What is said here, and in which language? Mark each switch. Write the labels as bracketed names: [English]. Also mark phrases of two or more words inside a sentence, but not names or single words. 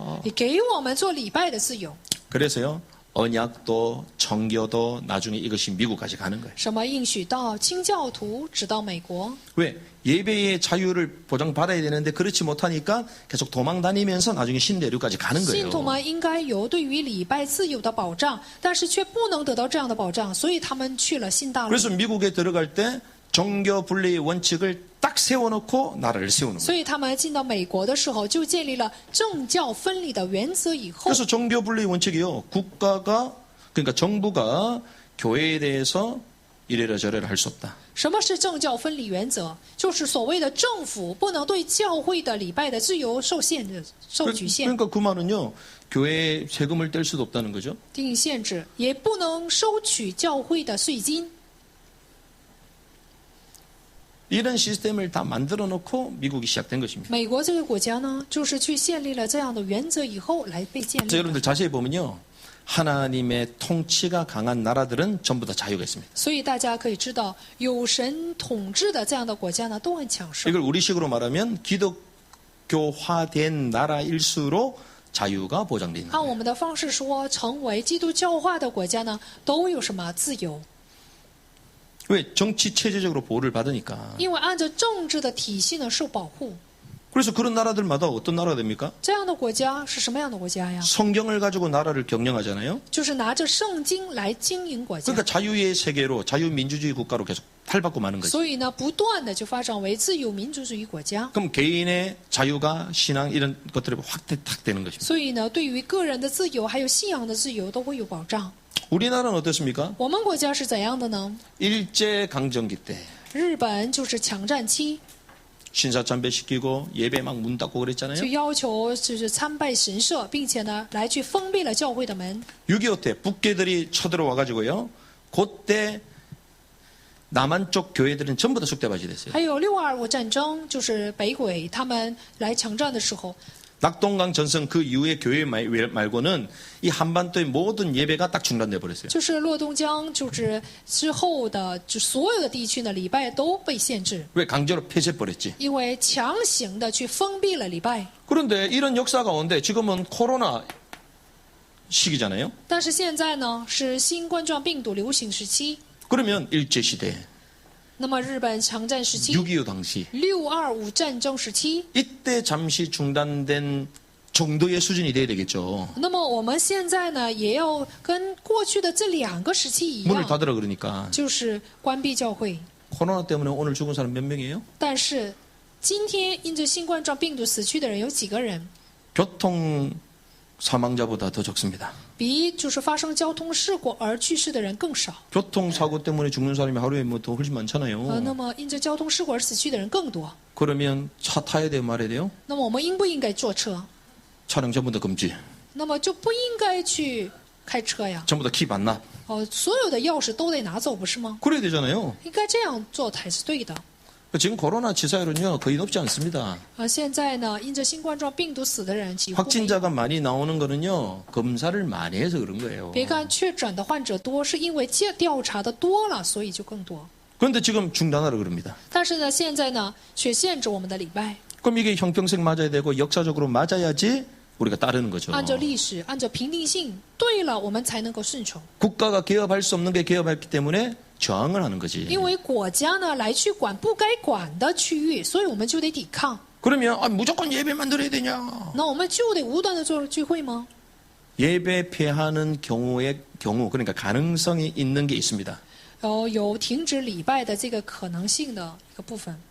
[Chinese] 你给我们做礼拜的自由。 [Korean] 그래서요, 언약도 정교도 나중에 이것이 미국까지 가는 거예요. [Chinese] 什么应许到清教徒，直到美国。 [Korean] 왜? 예배의 자유를 보장받아야 되는데 그렇지 못하니까 계속 도망 다니면서 나중에 신대륙까지 가는 [Chinese] 信徒 [Korean] 거예요. [Chinese] 们应该有对于礼拜自由的保障，但是却不能得到这样的保障，所以他们去了新大陆。 [Korean] 그래서 미국에 들어갈 때 종교 분리의 원칙을 딱 세워놓고 나라를 세우는 거예요. [Chinese] 所以他们进到美国的时候，就建立了政教分离的原则。以后， [Korean] 그래서 종교 분리 원칙이요, 국가가, 그러니까 정부가 교회에 대해서 이래라 저래라 할 수 없다. [Chinese] 什么是政教分离原则？就是所谓的政府不能对教会的礼拜的自由受限制、受局限、 [Korean] 그러니까 그 말은요, 교회에 세금을 뗄 수도 없다는 거죠. [Chinese] 定限制，也不能收取教会的税金。 [Korean] 이런 시스템을 다 만들어 놓고 미국이 시작된 것입니다. [Chinese] 美国这个国家呢，就是去建立了这样的原则以后来被建立 [Korean] 자, [Chinese] 的。 [Korean] 여러분들 자세히 보면요. 하나님의 통치가 강한 나라들은 전부 다 자유가 있습니다. [Chinese] 所以大家可以知道，有神统治的这样的国家呢，都很强盛。 [Korean] 이걸 우리식으로 말하면 기독교화된 나라일수록 자유가 보장되어 있는 [Chinese] 按 [Korean] 거예요. [Chinese] 我们的方式说，成为基督教化的国家呢，都有什么自由？ [Korean] 왜? 정치 체제적으로 보호를 받으니까. [Chinese] 因为按照政治的体系呢，受保护。 [Korean] 그래서 그런 나라들마다 어떤 나라가 됩니까? [Chinese] 这样的国家是什么样的国家呀？ [Korean] 성경을 가지고 나라를 경영하잖아요. [Chinese] 就是拿着圣经来经营国家。 [Korean] 그러니까 자유의 세계로 자유민주주의 국가로 계속 탈바꿈 하는 거죠. [Chinese] 所以呢，不断的就发展为自由民主主义国家。 [Korean] 그럼 개인의 자유가 신앙 이런 것들이 확대되는 것입니다. [Chinese] 所以呢，对于个人的自由还有信仰的自由都会有保障。 [Korean] 우리나라는 어떻습니까? [Chinese] 我们国家是怎样的呢？ [Korean] 일제강점기 때 [Chinese] 日本就是强占期， [Korean] 신사참배시키고 예배 막 문 닫고 [Chinese] 就 [Korean] 그랬잖아요. [Chinese] 要求就是参拜神社，并且呢，来去封闭了教会的门。 [Korean] 6.25 때 북계들이 쳐들어와가지고요. 그때 남한 쪽 교회들은 전부 다 쑥대밭이 됐어요. [Chinese] 还有6.25战争，就是北鬼他们来强占的时候， [Korean] 낙동강 전선 그 이후의 교회 말고는 이 한반도의 모든 예배가 딱 중단돼 버렸어요. [Chinese] 就是洛东江，就是之后的，就所有的地区呢，礼拜都被限制， [Korean] 왜? 강제로 폐쇄버렸지. [Chinese] 因为强行的去封闭了礼拜。 [Korean] 그런데 이런 역사 가운데 지금은 코로나 시기잖아요. [Chinese] 但是现在呢，是新冠状病毒流行时期， [Korean] 그러면 일제시대, [Chinese] 那么日本强占时期、 [Korean] 6.25 당시 [Chinese] 6.25战争时期， [Korean] 이때 잠시 중단된 정도의 수준이 돼야 되겠죠. [Chinese] 那么我们现在呢，也要跟过去的这2个时期一 [Korean] 문을 [Chinese] 样， [Korean] 닫으라 그러니까 [Chinese] 就是关闭教会。 [Korean] 코로나 때문에 오늘 죽은 사람 몇 명이에요? [Chinese] 但是今天因着新冠状病毒死去的人有几个人？ [Korean] 교통 사망자보다 더 적습니다. [Chinese] 比就是发生交通事故而去世的人更少。 [Korean] 교통사고 때문에 죽는 사람이 하루에 뭐 더 훨씬 [Chinese] 那 [Korean] 많잖아요. [Chinese] 么因着交通事故而死去的人更多。 [Korean] 그러면 차 타야 돼요, 말아야 돼요? [Chinese] 那么我们应不应该坐车？ [Korean] 차량 전부 다 금지. [Chinese] 那么就不应该去开车呀。 [Korean] 전부 다 키 반납. [Chinese] 所有的钥匙都得拿走，不是吗？ [Korean] 그래야 되잖아요. [Chinese] 应该这样做才是对的。 [Korean] 지금 코로나 치사율은요 거의 높지 않습니다. [Chinese] 现在呢，因着新冠状病毒死的人几乎没有。 [Korean] 확진자가 많이 나오는 거는요 검사를 많이 해서 그런 거예요. [Chinese] 别看确诊的患者多，是因为调查的多了，所以就更多。 [Korean] 그런데 지금 중단하라 그럽니다. [Chinese] 但是呢，现在呢，却限制我们的礼拜。 [Korean] 그럼 이게 형평성 맞아야 되고 역사적으로 맞아야지 우리가 따르는 거죠. [Chinese] 按照历史，按照评定性，对了，我们才能够顺从。 [Korean] 국가가 개업할 수 없는 게 개업했기 때문에 저항을 하는 거지. [Chinese] 因为国家呢来去管不该管的区域，所以我们就得抵抗。 [Korean] 그러면 무조건 예배만 드려야 되냐? [Chinese] 那我们就得无端的做聚会吗？ [Korean] 예배 폐하는 경우의 경우 그러니까 가능성이 있는 게 있습니다. [Chinese] 有停止礼拜的这个可能性的一个部分。